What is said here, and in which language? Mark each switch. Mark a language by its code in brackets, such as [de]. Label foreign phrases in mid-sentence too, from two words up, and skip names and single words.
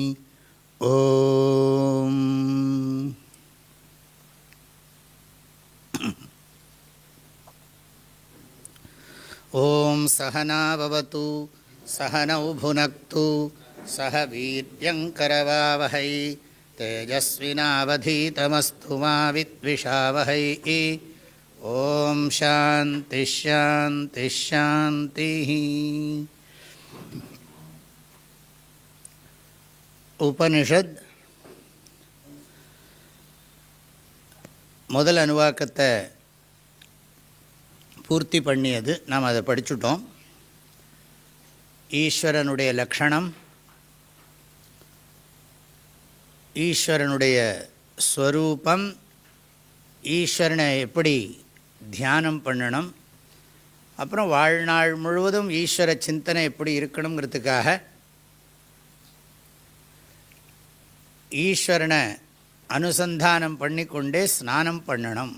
[sa] ॐ ॐ सहना भवतु सहनौ भुनक्तु सह वीर्यङ्करवावहै तेजस्विनावधीतमस्तु मा विद्विषावहै. ॐ शान्तिः शान्तिः शान्तिः. [ta] உபனிஷத் முதல் அணுவாக்கத்தை பூர்த்தி பண்ணியது. நாம் அதை படிச்சுட்டோம். ஈஸ்வரனுடைய லக்ஷணம், ஈஸ்வரனுடைய ஸ்வரூபம், ஈஸ்வரனை எப்படி தியானம் பண்ணணும், அப்புறம் வாழ்நாள் முழுவதும் ஈஸ்வர சிந்தனை எப்படி இருக்கணுங்கிறதுக்காக ஈஸ்வரனை அனுசந்தானம் பண்ணிக்கொண்டே ஸ்நானம் பண்ணணும்.